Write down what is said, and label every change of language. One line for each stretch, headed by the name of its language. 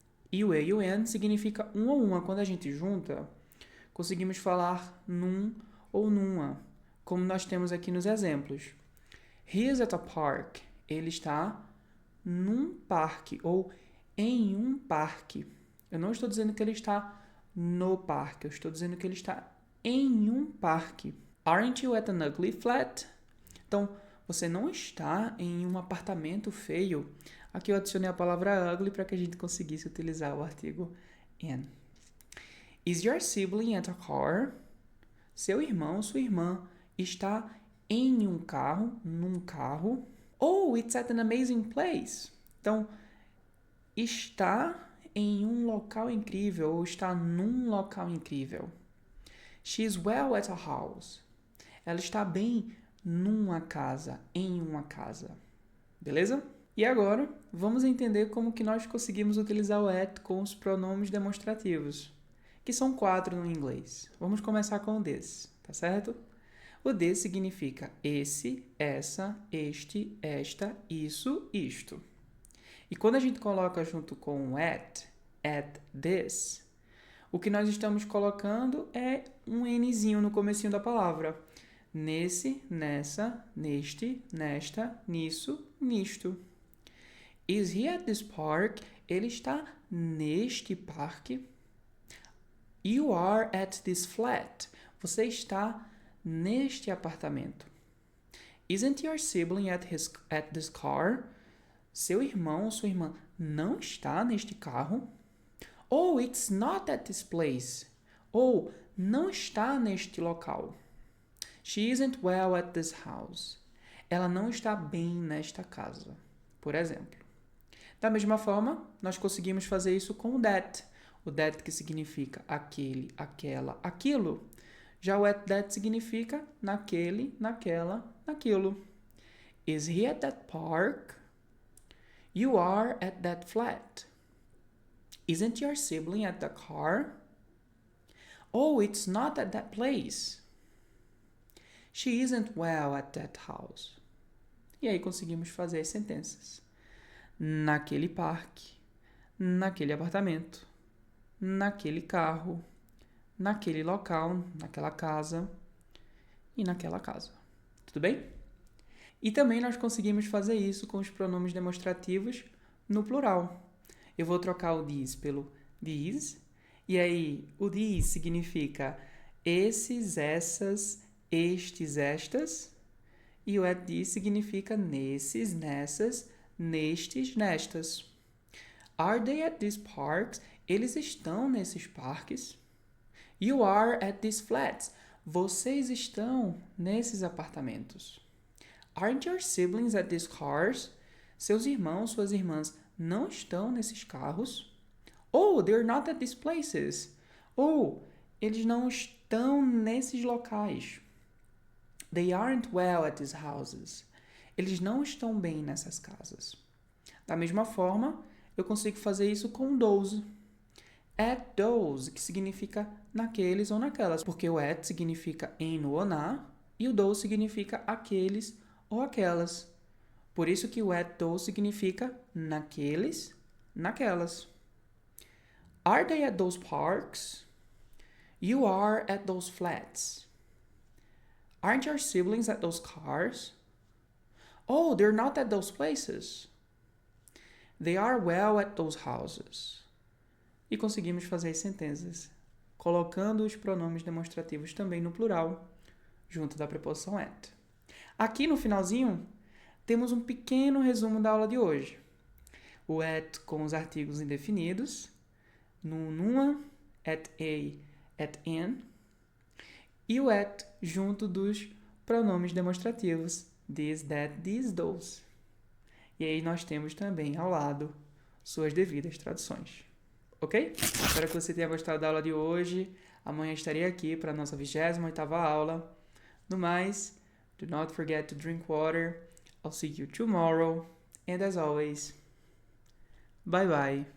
Portuguese: E o a e o n significa um ou uma. Quando a gente junta, conseguimos falar num ou numa, como nós temos aqui nos exemplos.
English: He is at a park.
Portuguese: Ele está num parque ou em um parque. Eu não estou dizendo que ele está no parque, eu estou dizendo que ele está em um parque.
English: Aren't you at an ugly flat?
Portuguese: Então, você não está em um apartamento feio. Aqui eu adicionei a palavra ugly para que a gente conseguisse utilizar o artigo in.
English: Is your sibling at a car?
Portuguese: Seu irmão, sua irmã está em um carro, num carro.
English: Oh, it's at an amazing place.
Portuguese: Então, está em um local incrível ou está num local incrível.
English: She's well at a house.
Portuguese: Ela está bem numa casa, em uma casa. Beleza? E agora, vamos entender como que nós conseguimos utilizar o at com os pronomes demonstrativos, que são 4 no inglês. Vamos começar com o this, tá certo? O this significa esse, essa, este, esta, isso, isto. E quando a gente coloca junto com o at this, o que nós estamos colocando é um nzinho no comecinho da palavra. Nesse, nessa, neste, nesta, nisso, nisto.
English: Is he at this park?
Portuguese: Ele está neste parque.
English: You are at this flat.
Portuguese: Você está neste apartamento.
English: Isn't your sibling at this car?
Portuguese: Seu irmão ou sua irmã não está neste carro?
English: Oh, it's not at this place.
Portuguese: Ou não está neste local.
English: She isn't well at this house.
Portuguese: Ela não está bem nesta casa, por exemplo. Da mesma forma, nós conseguimos fazer isso com o that. O that que significa aquele, aquela, aquilo. Já o at that significa naquele, naquela, naquilo.
English: Is he at that park? You are at that flat. Isn't your sibling at the car? Oh, it's not at that place. She isn't well at that house.
Portuguese: E aí conseguimos fazer as sentenças. Naquele parque, naquele apartamento, naquele carro, naquele local, naquela casa e naquela casa. Tudo bem? E também nós conseguimos fazer isso com os pronomes demonstrativos no plural. Eu vou trocar o these pelo these, e aí o these significa esses, essas, estes, estas, e o at these significa nesses, nessas, nestes, nestas.
English: Are they at these parks?
Portuguese: Eles estão nesses parques.
English: You are at these flats.
Portuguese: Vocês estão nesses apartamentos.
English: Aren't your siblings at these cars?
Portuguese: Seus irmãos, suas irmãs não estão nesses carros.
English: Oh, they're not at these places.
Portuguese: Oh, eles não estão nesses locais.
English: They aren't well at these houses.
Portuguese: Eles não estão bem nessas casas. Da mesma forma, eu consigo fazer isso com those. At those, que significa naqueles ou naquelas, porque o at significa em, no ou na, e o those significa aqueles ou aquelas. Por isso que o at those significa naqueles, naquelas.
English: Are they at those parks? You are at those flats. Aren't your siblings at those cars? Oh, they're not at those places. They are well at those houses.
Portuguese: E conseguimos fazer as sentenças, colocando os pronomes demonstrativos também no plural, junto da preposição at. Aqui no finalzinho, temos um pequeno resumo da aula de hoje. O at com os artigos indefinidos, no numa, at a, at an, e o at junto dos pronomes demonstrativos, this, that, these, those. E aí nós temos também ao lado suas devidas traduções. Ok? Espero que você tenha gostado da aula de hoje. Amanhã estarei aqui para a nossa 28ª aula. No mais,
English: do not forget to drink water. I'll see you tomorrow. And as always, bye bye.